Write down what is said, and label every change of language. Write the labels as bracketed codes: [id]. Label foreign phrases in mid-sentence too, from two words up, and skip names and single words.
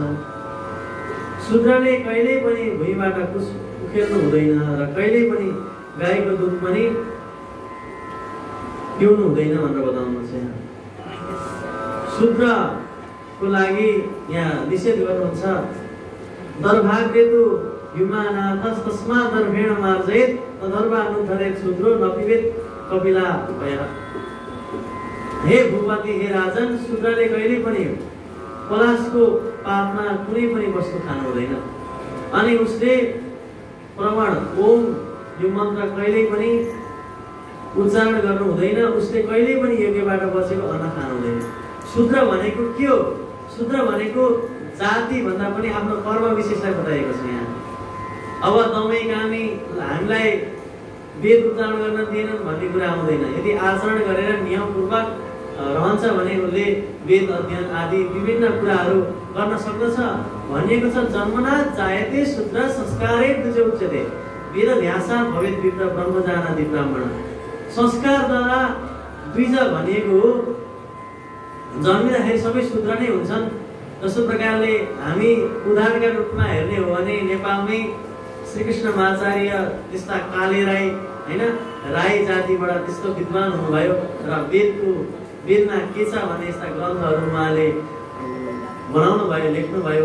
[ne] शूद्रले कहिल्यै पनि भुइँबाट कुश उखेल्नु हुँदैन र कहिल्यै पनि गाईको दुध पनि पिउनु हुँदैन भनेर बताउनुहुन्छ। शूद्रको लागि यहाँ निषेध गर्नुहुन्छ। [sa] दर्भाग्रेतु युमानाथस तस्मात् दर्भेण मार्जयेत् तदर्भानुधरेत् शूद्रो न पिबेत् कपिला भया। [ne] हे भूपति, हे राजन, शूद्रले कहिल्यै पनि पलासको पातमा कुनै पनि वस्तु खानु हुँदैन। अनि उसले प्रमाण ओम यो मन्त्र कहिल्यै पनि उच्चारण गर्नु हुँदैन। उसले कहिल्यै पनि यज्ञबाट बसेको अन्न खानु हुँदैन। शूद्र भनेको के हो? शूद्र भनेको जाति भन्दा पनि आफ्नो कर्म विशेषलाई बताएको छ यहाँ। अब दमै कामी हामीलाई वेद उच्चारण गर्न दिएनन् भन्ने कुरा आउँदैन। यदि आचरण गरेर नियमपूर्वक रहन्छ भने उसले वेद अध्ययन आदि विभिन्न कुराहरू गर्न सक्दछ। भनिएको छ [sa] जन्मनाथ जायते शूद्र संस्कारे द्विज उच्यते वेदभ्यासा भवेत् विप्र ब्रह्मजानादि ब्राह्मण। [ne] संस्कारद्वारा द्विज भनेको जन्मिँदाखेरि सबै शूद्र नै हुन्छन्। जस्तो प्रकारले हामी उदाहरणका रूपमा हेर्ने हो भने नेपालमै श्रीकृष्णमाचार्य त्यस्ता काले राई हैन राई जातिबाट त्यस्तो विद्वान हुनुभयो र वेदमा के छ भने यस्ता ग्रन्थहरू उहाँले बनाउनु भयो, लेख्नु भयो।